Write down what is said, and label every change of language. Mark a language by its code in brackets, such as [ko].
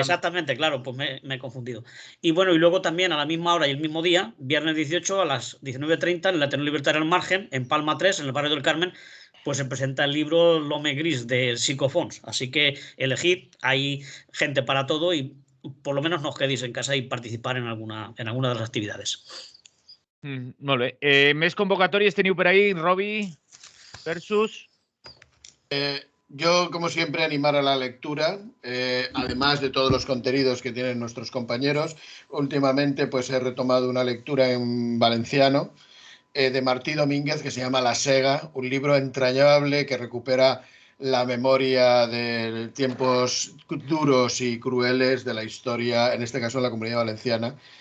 [es] Exactamente, claro, pues me he confundido. Y bueno, y luego también a la misma hora y el mismo día, viernes 18 a las 19:30, en el Ateneo Libertario al Margen, en Palma 3, en el barrio del Carmen, pues se presenta el libro L'Homme Gris de Psicofons. Así que elegid, hay gente para todo y por lo menos no os quedéis en casa y participar en alguna de las actividades. [ca] Molt bé. Més convocatòries teniu per ahí, Robi versus... [es] Yo, como siempre, animar a la lectura, además de todos los contenidos que tienen nuestros compañeros. Últimamente, pues he retomado una lectura en valenciano de Martí Domínguez que se llama La Sega, un libro entrañable que recupera la memoria de tiempos duros y crueles de la historia, en este caso en la Comunidad Valenciana.